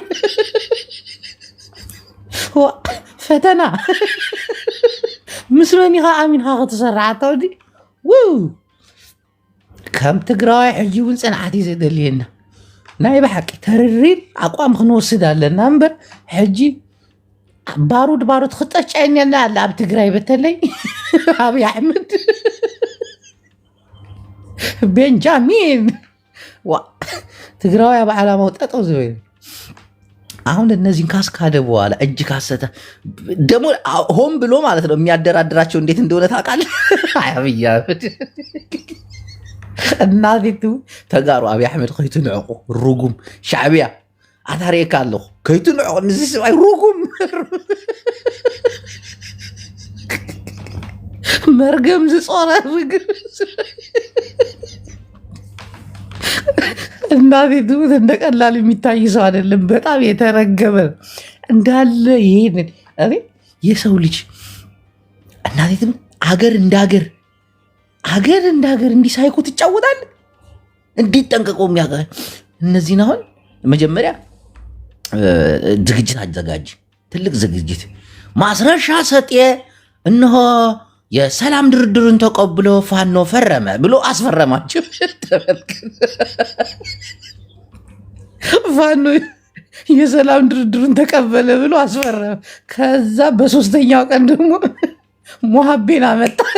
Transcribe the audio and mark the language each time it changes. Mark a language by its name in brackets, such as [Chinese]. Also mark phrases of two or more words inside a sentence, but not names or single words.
[Tigrinya] ፈተና ምስ መን ኢኻ ኣሚንካ ክትሰርዓ ተወዲ ከም ትግራዋይ ሕጂ እውን ፅንዓት እዩ ዘደልየና ናይ ባሓቂ ተርሪል ኣቋም ክንወስድ ኣለና እምበር ሕጂ ባሩድ ክጠጫየና ኣለ ኣብ ትግራይ በተለይ ኣብይ ኣሕመድ [Amharic] ቤንጃሚን [Tigrinya] ትግራዋይ ኣብ ዓላማው ጠጠው ዝበሉ [Amharic] አሁን እነዚህን ካስካደ በኋላ እጅ ካሰተ ደግሞ ሆን ብሎ ማለት ነው የሚያደራድራቸው እንዴት እንደሆነ ታውቃለህ? [Tigrinya] አብይ አህመድ እናዚቱ ተጋሩ አብይ አህመድ ከይትንዕቁ ሩጉም ሻዕቢያ ኣታሪካ ኣለኹ ከይትንዕቁ ንዚ ሰብኣይ ሩጉም መርገም ዝጾረ ምግብ [Amharic] እናቴ ትሙት እንደ ቀላል የሚታይ ሰው አይደለም። በጣም የተረገመ እንዳለ ይሄንን እኔ የሰው ልጅ እናቴ ትሙት አገር እንደ ሀገር እንዲህ ሳይኮ ትጫወታል። እንዴት ጠንቀቆ የሚያውቃ እነዚህን አሁን መጀመሪያ ዝግጅት አዘጋጅ፣ ትልቅ ዝግጅት ማስረሻ ሰጤ እነሆ የሰላም ድርድርን ተቀብሎ ፋኖ ፈረመ ብሎ አስፈረማቸው። ፋኖ የሰላም ድርድሩን ተቀበለ ብሎ አስፈረመ። ከዛ በሶስተኛው ቀን ደግሞ ሞሀቤን አመጣ።